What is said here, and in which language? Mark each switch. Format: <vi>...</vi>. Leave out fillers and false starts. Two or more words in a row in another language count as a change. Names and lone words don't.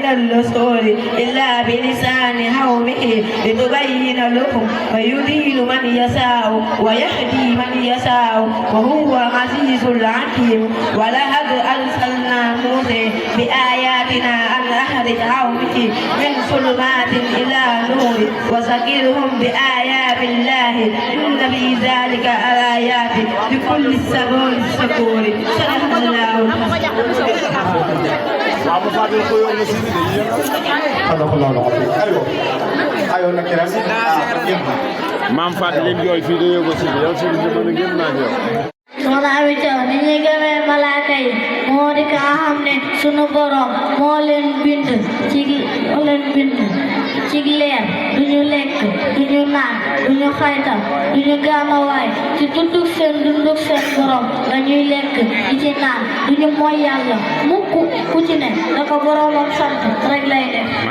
<ar>الرسول إلا بلسان قومه لتبين لهم ويضل من يشاء ويهدي من يشاء وهو العزيز الحكيم ولقد أرسلنا موسى بآياتنا أن أخرج قومه من ظلمات إلى نور وذكرهم بآيات الله إن في ذلك آيات لكل صبور شكور صدق الله</ar> <wo>maam Fatou lim jooy fii de yóbbu si bi yow si bi mën a gën naa yow soxna Ami Thiaw ni ñuy gëmee malaaka yi moo di ka xam ne sunu borom moo leen bind ci leer duñu lekk duñu naan duñu xaytal duñu gaamawaay ci dunduk seen borom dañuy lekk di ci naan duñu mooy yàlla mukk ku ci ne da ko boromam sant rek lay def.</wo>